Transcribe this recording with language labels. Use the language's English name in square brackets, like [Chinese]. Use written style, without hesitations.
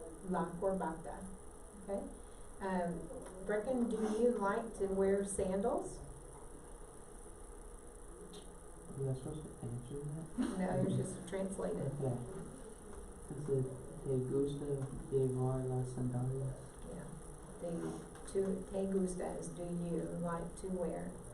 [English] La corbata. Okay. Brecken, do you like to wear sandals? You're supposed to answer that? No, you're just translated. Yeah. [Spanish] It said, te gusta llevar las sandalias? [English] Yeah. Te gustas, do you like to wear?